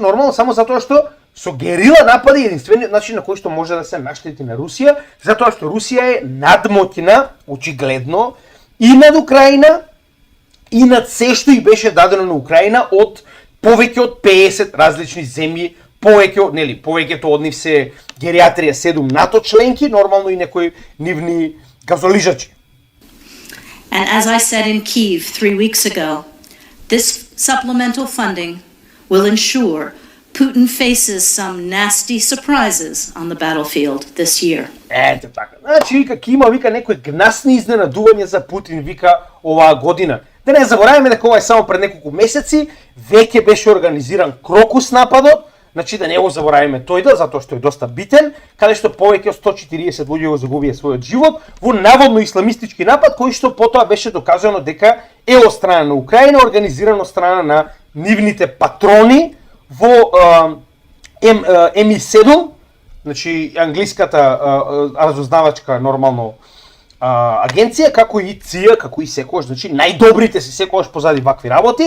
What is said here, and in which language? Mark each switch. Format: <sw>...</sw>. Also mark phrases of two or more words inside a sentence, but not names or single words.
<mk>Нормално само затоа што со герила напади единствениот начин на кој што може да се наштети на Русија, затоа што Русија е надмоќна, очигледно, и над Украина, и над се што и беше дадено на Украина од повеќе од 50 различни земји, повеќето од нив се гериатрија 7 НАТО членки, нормално и некои нивни газолижачи.</mk> <en>And as I said in Kyiv 3 weeks ago, this supplemental funding will ensure Putin faces some nasty surprises on the battlefield this year.</en> <mk>Ете така. Значи вика ќе има вика некои гнасни изненадувања за Путин вика оваа година. Да не забораваме дека ова е само пред неколку месеци, веќе беше организиран Крокус нападот. Значи да не го забораваме тој затоа што е доста битен, каде што повеќе од 140 луѓе го загубија својот живот во наводно исламистички напад кој што потоа беше докажано дека е од страна на Украина, организиран од страна на нивните патрони во МИ7, значи англиската разузнавачка нормално агенција, како и ЦИА, како и секојаш, значи најдобрите се секојаш позади вакви работи.</mk>